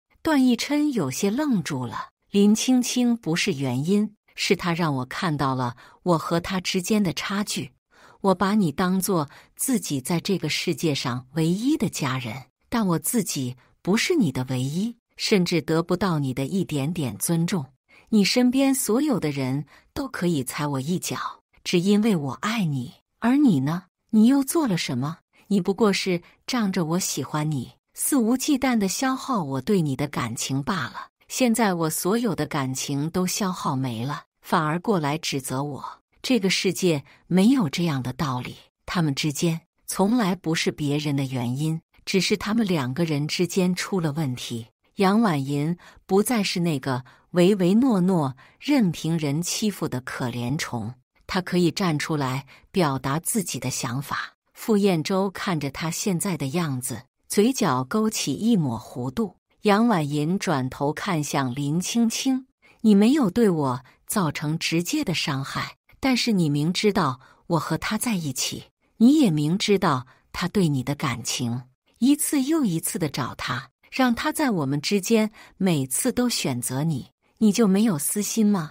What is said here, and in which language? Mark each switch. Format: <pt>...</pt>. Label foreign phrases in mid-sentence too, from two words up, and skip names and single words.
<zh>段奕琛有些愣住了。林青青不是原因，是他讓我看到了我和他之間的差距。我把你当作自己在这個世界上唯一的家人，但我自己不是你的唯一，甚至得不到你的一點點尊重。你身邊所有的人都可以踩我一腳，只因為我愛你。而你呢？你又做了什麼？你不過是仗着我喜歡你，肆無忌憚地消耗我對你的感情罷了。現在我所有的感情都消耗沒了，反而過來指責我。這個世界沒有這樣的道理，他們之間從來不是別人的原因，只是他們兩個人之間出了問題。楊婉銀不再是那個唯唯諾諾、任憑人欺負的可憐蟲，她可以站出來表達自己的想法。傅燕洲看着她現在的樣子，嘴角勾起一抹弧度。楊婉銀轉頭看向林青青：“你沒有對我造成直接的傷害，但是你明知道我和他在一起，你也明知道他對你的感情，一次又一次地找他，讓他在我們之間每次都選擇你，你就沒有私心嗎？”</zh>